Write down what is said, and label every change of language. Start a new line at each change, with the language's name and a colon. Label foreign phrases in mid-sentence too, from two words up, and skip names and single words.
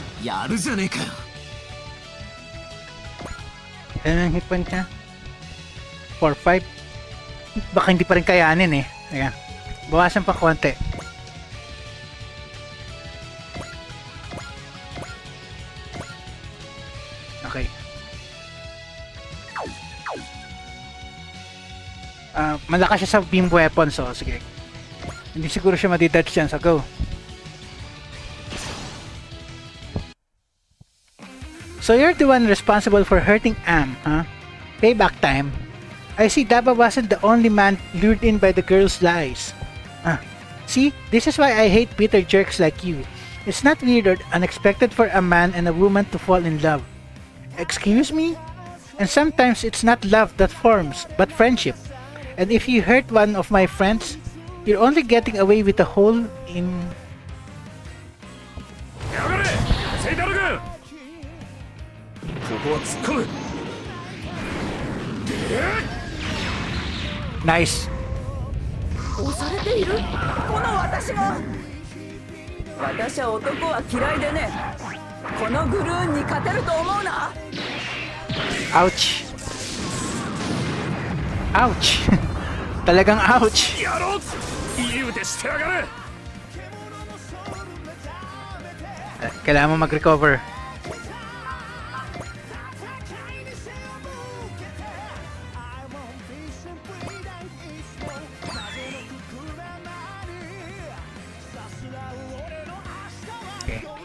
Japanese: やるじゃねえかよ。
Filipino: Ano ang
English: hit point
Filipino: niya? 4-5. Baka hindi pa rin kayanin eh. Ayan. Bawasan pa konti. Okay. Malakas siya sa
English: beam weapon,
Filipino: so sige. Hindi siguro siya madidodge dyan, so go.
English: So you're the one responsible for hurting Am, huh? Payback time. I see Daba wasn't the only man lured in by the girl's lies. See, this is why I hate bitter jerks like you. It's not weird or unexpected for a man and a woman to fall in love. Excuse me? And sometimes it's not love that forms, but friendship. And if you hurt one of my friends, you're only getting away with a hole in...
Japanese: やがれセイタル軍、ここは突っ込む。 Nice. 押されているこの私が。私は男は嫌いでね。このグルーンに勝てると思うな。
English: Ouch. Ouch.
Filipino: Talagang ouch.
Japanese: やろう、いい腕してやがれ。
Filipino: Kailangan mo mag-recover. Okay.